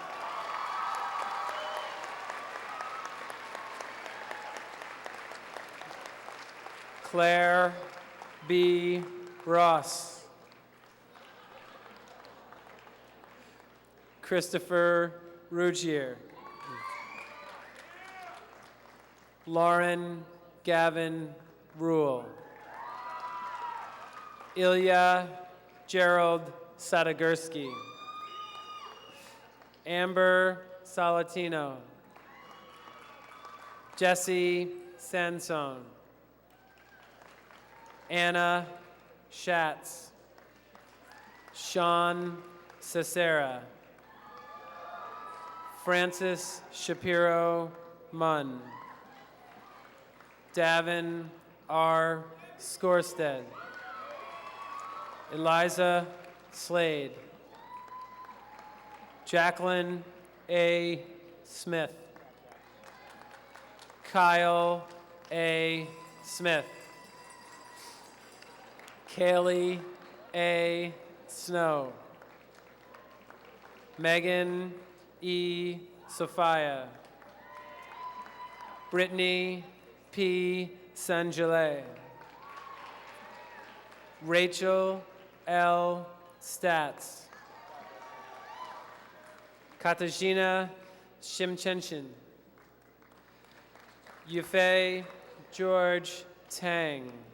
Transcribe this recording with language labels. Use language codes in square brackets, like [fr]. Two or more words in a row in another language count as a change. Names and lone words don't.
[en] Claire B. Ross. Christopher Ruggier. Lauren Gavin Rule. Ilya Gerald Sadagurski. Amber Salatino. Jesse Sansone. Anna Schatz. Sean Cesara. Francis Shapiro Munn. Davin R. Skorstead. Eliza Slade. Jacqueline A. Smith. Kyle A. Smith. Kaylee A. Snow. Megan E. Sophia. Brittany P. Sanjale. Rachel L. Stats. Katarzyna Shimchenshin. Yufei George Tang.